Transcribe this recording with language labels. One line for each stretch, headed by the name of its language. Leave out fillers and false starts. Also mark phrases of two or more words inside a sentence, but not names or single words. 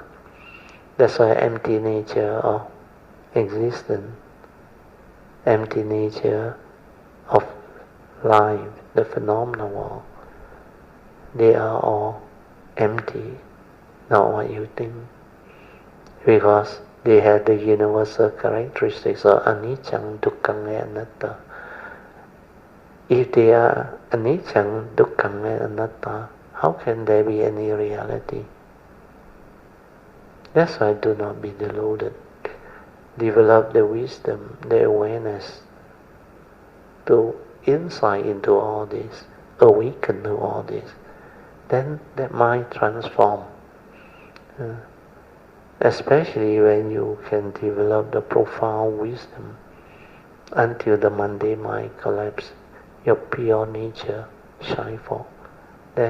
English: That's why empty nature of existence, empty nature of life, the phenomenal world, they are all empty, not what you think. Because they have the universal characteristics of anicca, dukkha, and anatta. If they are anicca, dukkha, and anatta, how can there be any reality? That's why do not be deluded. Develop the wisdom, the awareness, to insight into all this, awaken to all this. Then that mind transform. Especially when you can develop the profound wisdom until the mundane mind collapses, your pure nature shine forth.